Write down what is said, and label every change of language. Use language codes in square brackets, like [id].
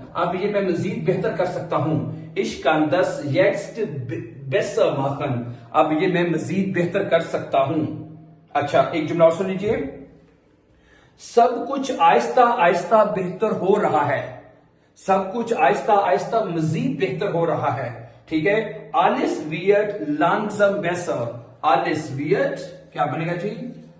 [hi] अब ये मैं मजीद बेहतर कर सकता हूं. [de] Ich kann das jetzt besser machen. [hi] अब ये मैं मजीद बेहतर कर सकता हूं. अच्छा, एक जुमला और सुन लीजिए। सब कुछ आहिस्ता आहिस्ता बेहतर हो रहा है। सब कुछ आहिस्ता आहिस्ता मजीद बेहतर हो रहा है। ठीक है, [de] alles wird langsam besser। alles wird [hi] क्या बनेगा जी?